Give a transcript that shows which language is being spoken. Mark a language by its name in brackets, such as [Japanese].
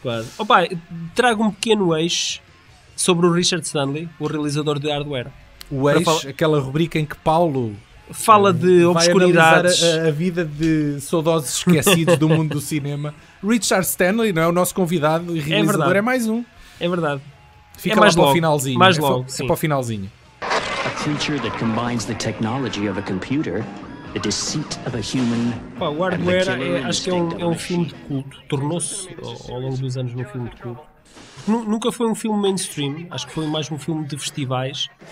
[Portuguese] Quase. Opa, trago um pequeno eixo sobre o Richard Stanley, o realizador de Hardware. O eixo, aquela rubrica em que Paulo fala de obscuridades, vai analisar a vida de saudosos esquecidos do mundo do cinema. Richard Stanley, não é o nosso convidado e realizador, é mais um. É verdade. Fica mais lá para o finalzinho. Mais logo, sim. É para o finalzinho. [English] A creature that combines the technology of a computer, the deceit of a human. [Portuguese] O Hardware acho que é um filme de culto. Tornou-se ao longo dos anos um filme de culto. Nunca foi um filme mainstream. Acho que foi mais um filme de festivais.